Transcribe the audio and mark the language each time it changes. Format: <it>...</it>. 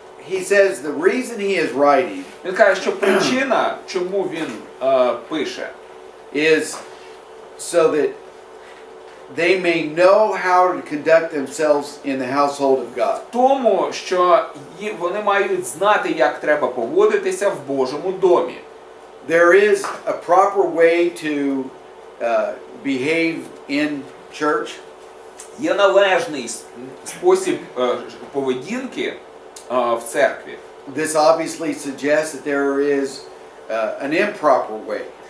<en>He says the reason he is writing</en> <uk>Він каже, що причина, чому він пише,</uk> <en>is so that they may know how to conduct themselves in the household of God.</en> <uk>тому, що вони мають знати, як треба поводитися в Божому домі.</uk> <en>There is a proper way to behave in church.</en> <uk>Є належний спосіб поведінки в церкві.</uk> <en>This obviously suggests that there is an improper way.</en>